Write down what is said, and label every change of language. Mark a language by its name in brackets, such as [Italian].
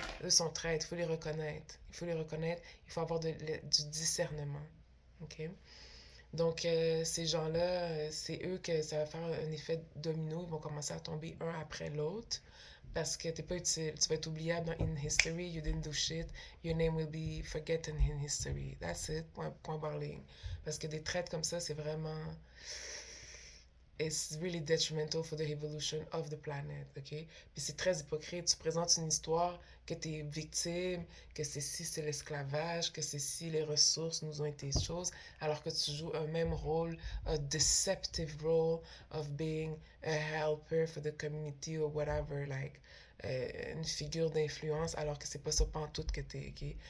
[French] Eux sont traîtres, il faut les reconnaître. Il faut les reconnaître, il faut avoir du discernement. OK? Donc, ces gens-là, c'est eux que ça va faire un effet domino. Ils vont commencer à tomber un après l'autre parce que t'es pas utile. Tu vas être oubliable [English] in history. You didn't do shit. Your name will be forgotten in history. That's it. [French] Point barre ligne. Parce que des traites comme ça, c'est vraiment... [English] it's really detrimental for the evolution of the planet, OK? [French] Puis c'est très hypocrite. Tu présentes une histoire que tu es victime, que c'est si c'est l'esclavage, que c'est si les ressources nous ont été choses, alors que tu joues un même rôle, [English] a deceptive role of being a helper for the community or whatever, [French] like une figure d'influence, alors que c'est pas ça pantoute que t'es, OK?